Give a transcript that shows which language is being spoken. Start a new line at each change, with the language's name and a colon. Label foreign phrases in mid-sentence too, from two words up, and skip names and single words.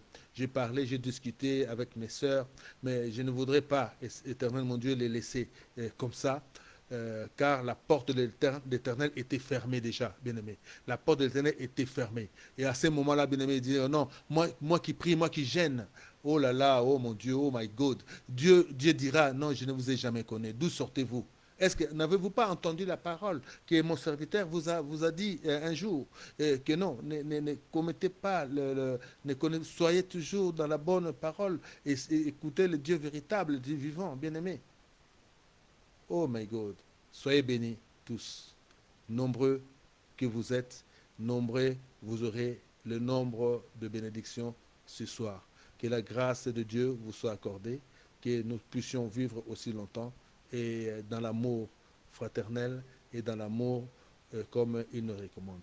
French: J'ai parlé, j'ai discuté avec mes sœurs, mais je ne voudrais pas, éternel mon Dieu, les laisser comme ça. Car la porte de l'Éternel était fermée déjà, bien-aimé. La porte de l'Éternel était fermée. Et à ce moment-là, bien-aimé, il dit, non, moi qui prie, moi qui gêne, oh là là, oh mon Dieu,
English: oh my God.
French: Dieu dira, non, je ne vous ai jamais connu. D'où sortez-vous? Est-ce que n'avez-vous pas entendu la parole que mon serviteur vous a dit un jour que non, ne commettez pas, soyez toujours dans la bonne parole et écoutez le Dieu véritable, le Dieu vivant, bien-aimé.
English: Oh my God,
French: soyez bénis tous. Nombreux que vous êtes, nombreux vous aurez le nombre de bénédictions ce soir. Que la grâce de Dieu vous soit accordée, que nous puissions vivre aussi longtemps et dans l'amour fraternel et dans l'amour comme il nous recommande.